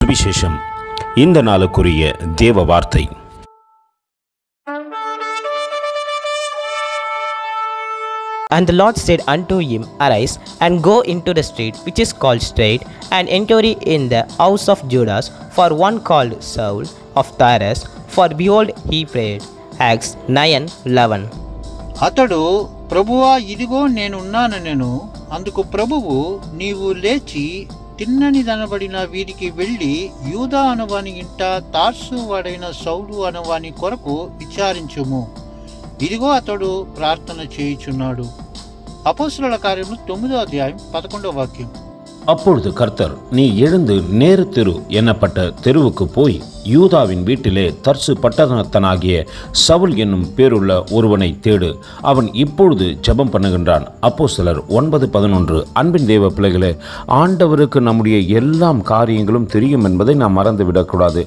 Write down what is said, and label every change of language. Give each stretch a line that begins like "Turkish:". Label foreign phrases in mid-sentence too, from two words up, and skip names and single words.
Tamil: சுவிசேஷம். இந்த நாளுக்குரிய தேவ வார்த்தை.
English: And the Lord said unto him, Arise, and go into the street which is called Straight, and enter in the house of Judas, for one called Saul of Tarsus, for behold he prayed. Acts 9:11.
Telugu: అతడు, ప్రభువా, ఇదిగో నేనున్నాను. అందుకు ప్రభువు, నీవు లేచి తిన్ననిదనబడిన వీరికి వెళ్ళి యూదా అనవాని ఇంట తార్సు వాడైన సౌలు అనవాని కొరకు విచారించుము. ఇదిగో అతడు ప్రార్థన చేయుచున్నాడు. అపోస్తలుల కార్యములు 9:11.
Tamil: அப்பொழுது கர்த்தர், நீ எழுந்து நேரு தெரு என்னப்பட்ட தெருவுக்கு போய் யூதாவின் வீட்டிலே தர்சு பட்டணத்தனாகிய சவுல் என்னும் பேருள்ள ஒருவனை தேடு, அவன் இப்பொழுது ஜெபம் பண்ணுகின்றான். அப்போஸ்தலர் 9:11. அன்பின் தேவ பிள்ளைகளே, ஆண்டவருக்கு நம்முடைய எல்லாம் காரியங்களும் தெரியும் என்பதை நாம் மறந்துவிடக்கூடாது.